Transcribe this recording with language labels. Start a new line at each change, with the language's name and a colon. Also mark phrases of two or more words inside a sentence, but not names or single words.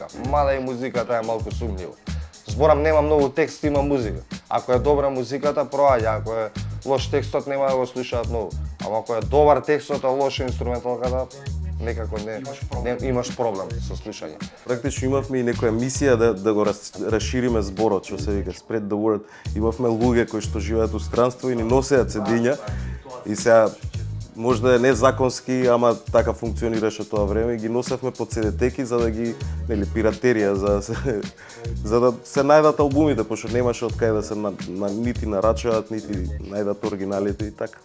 Macedonian: Мада и музиката е малку сумњива. Зборам, нема многу текст, има музика. Ако е добра музиката, проаѓа, ако е лош текстот, нема да го слушаат многу. Ама ако е добар текстот, а лоша инструменталката, некако не имаш проблем со слушање. Практично имавме и некоја мисија да го расшириме зборот, што се вика
English: spread the word.
Macedonian: Имавме луѓе кои што живеат у странство и ни носеат CD-ња и сега можда е незаконски, ама така функционираше тоа време и ги носевме по CD-теки за да ги, нели, пиратерија, за да се најдат албумите, пошто немаше од кај да се нити нарачаат, нити најдат оригиналите и така.